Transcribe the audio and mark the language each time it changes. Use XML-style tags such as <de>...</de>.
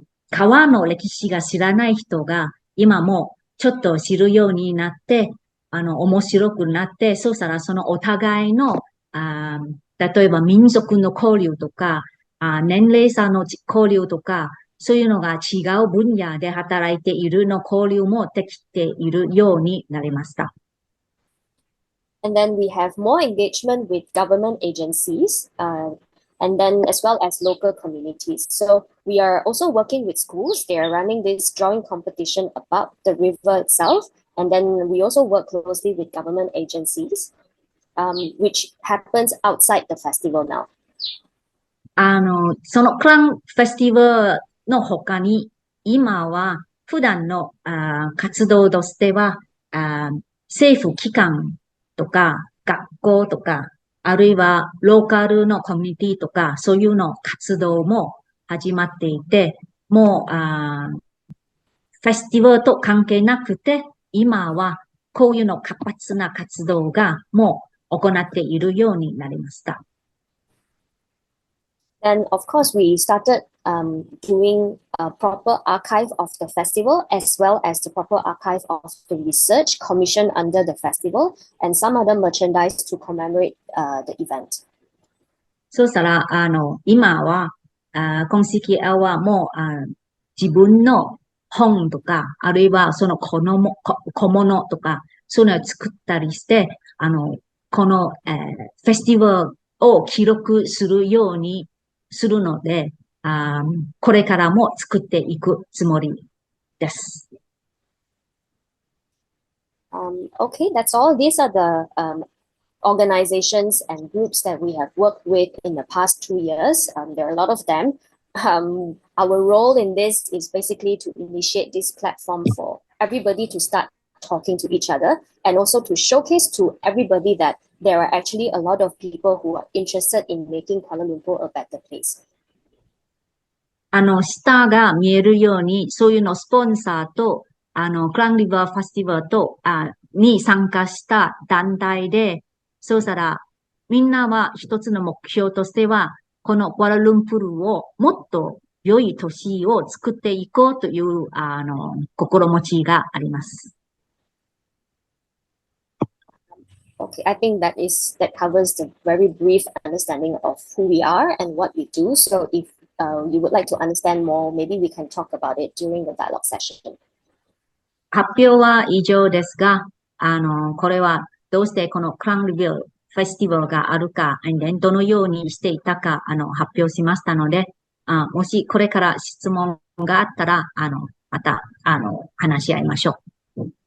<ja>川の歴史が知らない人が、今もちょっと知るようになって、面白くなって、そうしたらそのお互いの、例えば民族の交流とか、年齢差の交流とか、そういうのが違う分野で働いているの交流もできているようになりました。</ja> <en>And then we have more engagement with government agencies, and then as well as local communities. So we are also working with schools. They are running this drawing competition about the river itself. And then we also work closely with government agencies, which happens outside the festival now.</en> <ja>そのクランフェスティバルの他に、今は普段の活動としては、政府機関とか学校とか、あるいはローカルのコミュニティとか、そういうの活動も始まっていて、もうフェスティバルと関係なくて、今はこういうの活発な活動がもう行っているようになりました。</ja> <en>And of course, we started doing a proper archive of the festival, as well as the proper archive of the research commissioned under the festival, and some other merchandise to commemorate the event.</en> <ja>そうしたら、今は、今式はもう、自分の本とか、あるいはその小物とか、そういうのを作ったりして、この、フェスティバルを記録するようにするので、これからも作っていくつもりです。</ja> <en>Okay, that's all. These are the organizations and groups that we have worked with in the past 2 years. There are a lot of them. Our role in this is basically to initiate this platform for everybody to start talking to each other, and also to showcase to everybody that there are actually a lot of people who are interested in making Kuala Lumpur a better place.</en> <ja>下が見えるように、そういうのスポンサーと、クランリバーフェスティバルと、に参加した団体で、そうしたら、みんなは一つの目標としては、このクアラルンプールをもっと良い都市を作っていこうという、心持ちがあります。</ja> <en>Okay, I think that covers the very brief understanding of who we are and what we do. So if you would like to understand more, maybe we can talk about it during the dialogue session.</en> <ja>発表は以上ですが、これはどうしてこのクランリビルフェスティバルがあるか、どのようにしていたか、発表しましたので、もしこれから質問があったら、また、話し合いましょう。</ja>